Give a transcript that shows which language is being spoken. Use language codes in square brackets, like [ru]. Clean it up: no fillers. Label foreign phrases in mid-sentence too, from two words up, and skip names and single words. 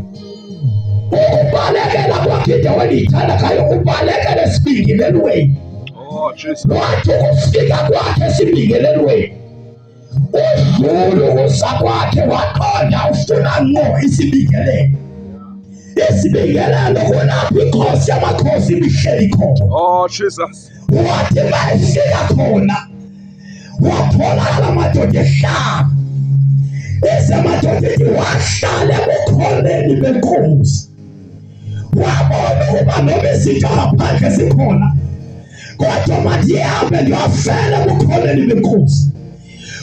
[zu] Ukubalekela kwakhe indawo endiyithanda ngayo ubalekela esibingelelweni. Wathi ukufika kwakhe esibingelelweni udlule ukuza kwakhe waqonda ufuna ngqo isibingelelo. Isibingelelo kulapho inkosi yamakhosi ibihleli khona. Jesus. Wathi mayefika khona watholakala amadoda ehlaba. Amadoda ethi wahlala ebukhoneni benkosi. Wabona ukuba noma izinto ngaphandle zikhona, kodwa mandihambe ndiyofela ebukhoneni benkosi.